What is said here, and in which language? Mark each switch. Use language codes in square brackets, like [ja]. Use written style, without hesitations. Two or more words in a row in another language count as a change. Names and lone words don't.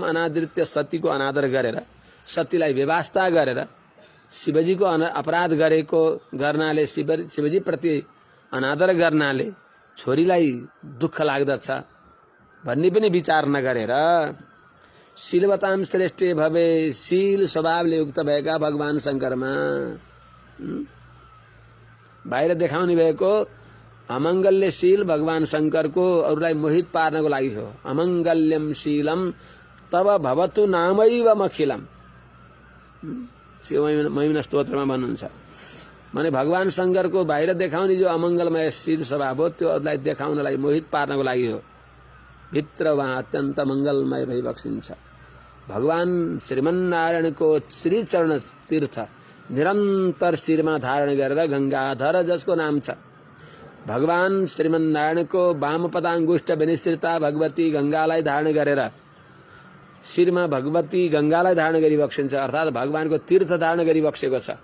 [ne] अनादृत्य सतीको अनादर गरेर, सतीलाई व्यवस्था गरेर शिवजीको अपराध गरेको गर्नाले, शिवजी प्रति अनादर गर्नाले छोरीलाई दुःख लाग्दछ भन्ने पनि विचार नगरेर [sa] शीलवतां श्रेष्ठे भवे, [ne] शील स्वभावले युक्त भएका भगवान शङ्करमा बाहिर देखाउने भएको अमङ्गल्यशील भगवान शङ्करको अरूलाई मोहित पार्नको लागि हो। [sa] अमङ्गल्यम शीलम तब भवतु नामैव मखिलम, [ne] शिव महिमा स्तोत्रमा भन्नुहुन्छ। माने भगवान शङ्करको बाहिर देखाउने जो अमङ्गलमय शील स्वभाव हो त्यो अरूलाई देखाउनलाई, मोहित पार्नको लागि हो। भित्र वहाँ अत्यन्त मङ्गलमय भई बक्सिन्छ। भगवान श्रीमन्नारायणको श्रीचरण तीर्थ निरन्तर शिरमा धारण गरेर गंगाधर जसको नाम छ, भगवान श्रीमन्नारायणको वामपदाङ्गुष्ठ विनिश्रिता भगवती गंगालाई धारण गरेर शिरमा भगवती गंगालाई धारण गरी बक्सिन्छ, अर्थात भगवानको तीर्थ धारण गरी बक्सेको छ।